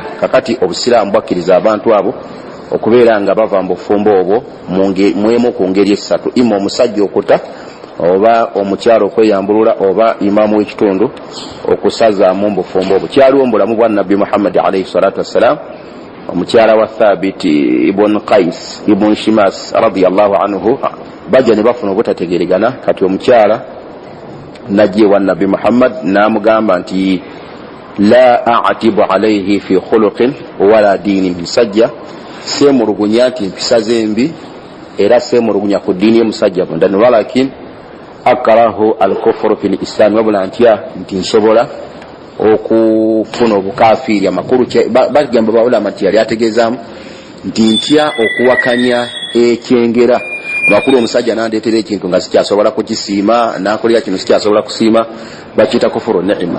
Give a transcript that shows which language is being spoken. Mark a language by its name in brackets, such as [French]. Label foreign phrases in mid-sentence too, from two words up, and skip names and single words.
[Ganda] Kakati obusiraamu bwakkiriza abantu abo okubeera nga bava mu bufumbo obwo mwemu ku ngeri essatu: ima omusajja okuta, oba omukyalo okweyambulula, oba imaamu w'ekitundu okusazaamu mu bufumbo obwo. Kyaliwo mu bulamu bwa Nabbi Muhammad [Arabic] عليه الصلاة والسلام [Ganda] omukyala wa Thabit ibn Qais ibn Shimas [Arabic] رضي الله عنه [Ganda] bajja ne bafuna obutategeregana kati omukyala najje wa Nabi Muhammad namugamba nti [Arabic] لا أعتب عليه في خلق ولا دين, [Ganda] musajja semulugunya nti mpisa zembi era semulugunya ku dini y'omusajja bondani, [Arabic] ولكني أكره الكفر في الإسلام, [Ganda] wabula ntya nti nsobola okufuna obukafiri amakulu bagamba bawulama nti yali ategeezaamu nti ntya okuwakanya ekyengera amakulu omusajja nandeetera ekintu nga sikyasobola kukisiima nakolera kino sikyasobola kusiima bakiyita [Arabic] كفر النعمة.